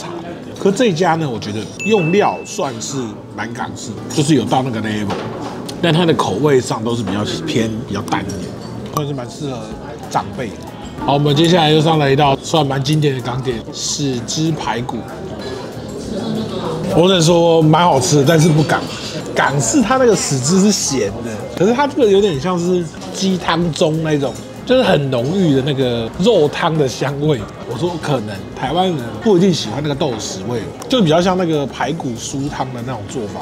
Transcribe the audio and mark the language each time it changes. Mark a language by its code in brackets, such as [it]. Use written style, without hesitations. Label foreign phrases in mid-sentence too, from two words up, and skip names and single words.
[zh] 可這一家呢，我覺得用料算是蠻港式，就是有到那個 level， 但它的口味上都是比較偏比較淡一點，算是蠻適合長輩。好，我們接下來又上來一道算蠻經典的港點——豉汁排骨。我只能說蠻好吃的，但是不港。港式它那個豉汁是鹹的，可是它這個有點像是雞湯中那種，就是很濃郁的那個肉湯的香味。我說可能台灣人不一定喜歡那個豆豉味，就比較像那個排骨酥湯的那種做法。